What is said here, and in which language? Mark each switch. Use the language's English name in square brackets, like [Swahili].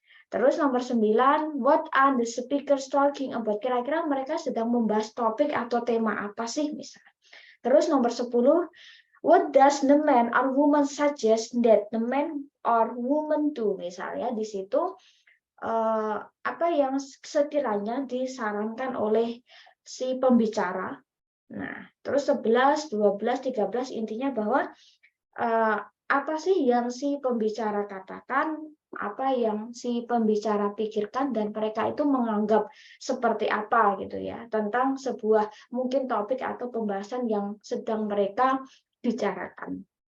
[Indonesian] Terus nomor 9, [English] what are the speakers talking about? [Indonesian] Kira-kira mereka sedang membahas topik atau tema apa sih misalnya. Terus nomor 10, [English] what does the man or woman suggest that the man or woman do? [Indonesian] Misalnya di situ apa yang sekiranya disarankan oleh si pembicara. Nah, terus 11, 12, 13 intinya bahwa apa sih yang si pembicara katakan, apa yang si pembicara pikirkan, dan mereka itu menganggap seperti apa gitu ya tentang sebuah mungkin topik atau pembahasan yang sedang mereka bicarakan.